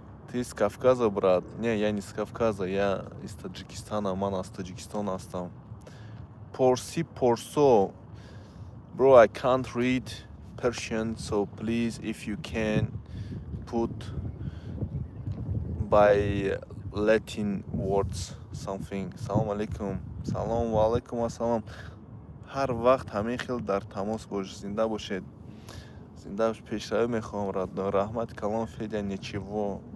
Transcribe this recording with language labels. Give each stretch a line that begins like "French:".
Russian: Ты из Кавказа, брат? Не, я не с Кавказа, я из Таджикистана.
Tajik: Ман из Таджикистана астам. Порсо.
English: Bro, I can't read Persian, so please, if you can, put by Latin words something.
Tajik: Салом алейкум. Салом ва алейкум ассалам. Ҳар вақт ҳамин хел дар тамос бош. Зинда бошед. Зинда пешравӣ мехоҳам,
Russian: родной.
Tajik: Раҳмат калон Федя,
Russian: ничего.